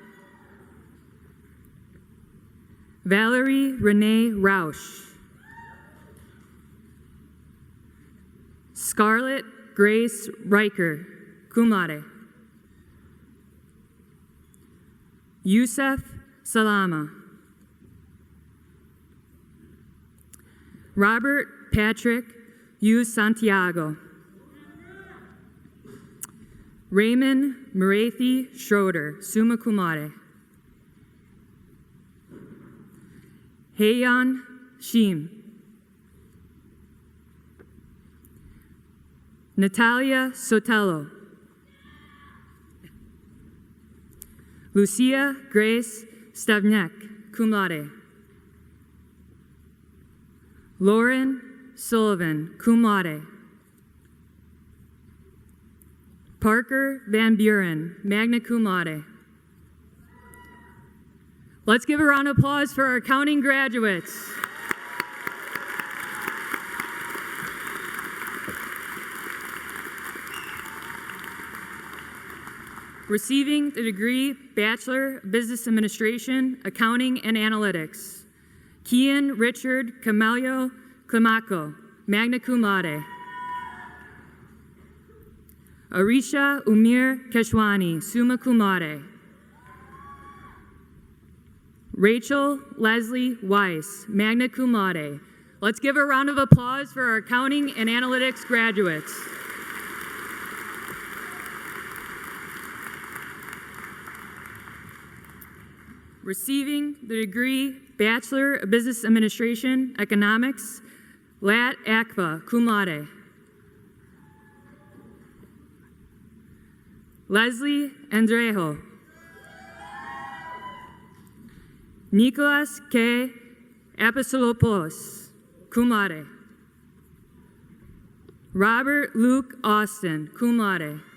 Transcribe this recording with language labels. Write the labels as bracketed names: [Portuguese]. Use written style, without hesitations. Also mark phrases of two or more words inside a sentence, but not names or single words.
[English] Valerie Renee Rausch. Scarlett Grace Riker, [Latin] cum laude. [English] Yusef Salama. Robert Patrick U. Santiago. Raymond Marathi Schroeder, [Latin] summa cum laude. [English] Heian Shim. Natalia Sotelo. Lucia Grace Stavnek, [Latin] cum laude. [English] Lauren Sullivan, [Latin] cum laude. [English] Parker Van Buren, [Latin] magna cum laude. [English] Let's give a round of applause for our accounting graduates. Receiving the degree Bachelor of Business Administration, Accounting and Analytics. Kian Richard Camelio Climaco, [Latin] magna cum laude. [English] Arisha Umir Keshwani, [Latin] summa cum laude. [English] Rachel Leslie Weiss, [Latin] magna cum laude. [English] Let's give a round of applause for our Accounting and Analytics graduates. Receiving the degree Bachelor of Business Administration, Economics, Lat Akva, [Latin] cum laude. [English] Leslie Andrejo. Nicholas K. Apostolopoulos, [Latin] cum laude. [English] Robert Luke Austin, [Latin] cum laude.